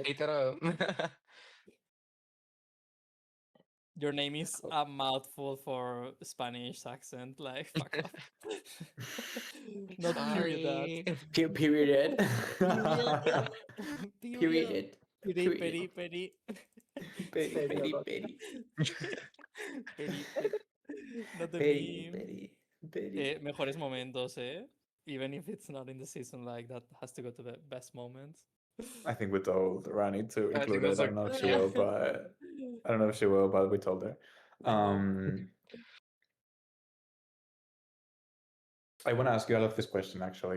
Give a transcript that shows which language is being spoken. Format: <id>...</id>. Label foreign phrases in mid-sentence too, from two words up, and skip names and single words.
<en>Ate that up. Your name is a mouthful for Spanish accent. Like fuck off. Not period that. Sorry. Period. Period. Period. Period. Peri, Period. peri, peri. Peri, Say peri, about peri. Peri, peri. Not the Peri, meme. peri, peri.</en> <es>Mejores momentos, eh?</es> <en>Even if it's not in the season, like that has to go to the best moments. I think we told Rani to I think include that's it. I like, don't know if she yeah. will, but I don't know if she will, but we told her. I hope. I want to ask you all of this question actually.</en>